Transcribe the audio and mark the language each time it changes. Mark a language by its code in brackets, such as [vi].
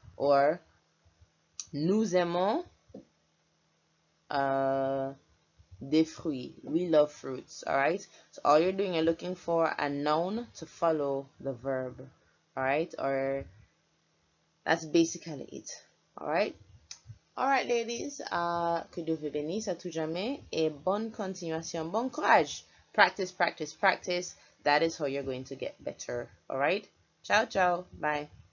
[fr] Or nous aimons des fruits, [en] we love fruits. All right, so all you're doing, you're looking for a noun to follow the verb. All right, or that's basically it. All right. All right, ladies. [fr] Que Dieu vous bénisse à tout jamais, et bonne continuation, bon courage. [en] Practice, practice, practice. That is how you're going to get better. All right. Ciao, ciao. Bye.